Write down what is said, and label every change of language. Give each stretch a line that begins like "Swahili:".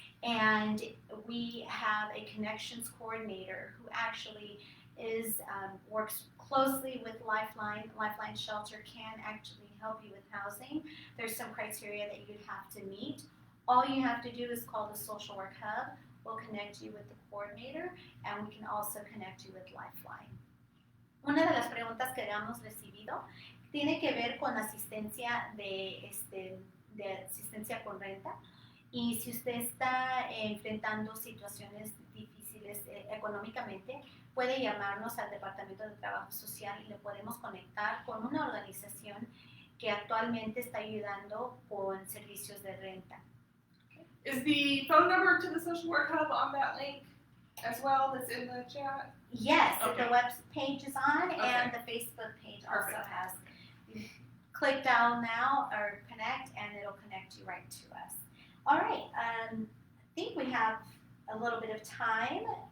English: And we have a connections coordinator who actually works closely with Lifeline. Lifeline Shelter can actually help you with housing. There's some criteria that you'd have to meet. All you have to do is call the Social Work Hub. We'll connect you with the coordinator, and we can also connect you with Lifeline.
Spanish: Una de las preguntas que hemos recibido tiene que ver con asistencia de asistencia con renta. Y si usted está enfrentando situaciones difíciles económicamente, puede llamarnos al Departamento de Trabajo Social y le podemos conectar con una organización que actualmente está ayudando con servicios de renta.
English: Is the phone number to the Social Work Hub on that link as well that's in the chat? Yes, okay. The web page is on, okay. And the Facebook page Perfect. also has. You click dial now or connect, and it'll connect you right to us. All right, I think we have a little bit of time.